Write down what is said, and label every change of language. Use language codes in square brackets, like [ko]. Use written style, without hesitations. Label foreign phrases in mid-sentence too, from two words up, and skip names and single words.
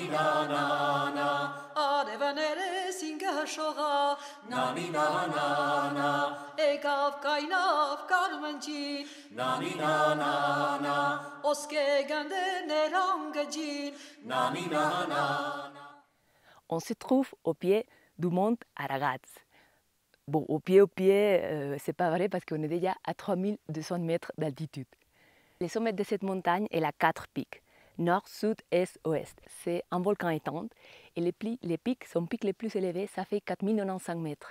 [hy] նանա արևաներես ինգաշողա նանի նանա եկավ կայնավ կարմնջին նանի նանա ոսկե գանդերներ անգջին նանի նանա. [fr] On se trouve au pied du mont Ararat. Bon, au pied, c'est pas vrai parce qu'on est déjà à 3200 mètres d'altitude. Le sommet de cette montagne est à 4 pics, nord, sud, est, ouest. C'est un volcan éteint et son pic le plus élevé, ça fait 4095 mètres.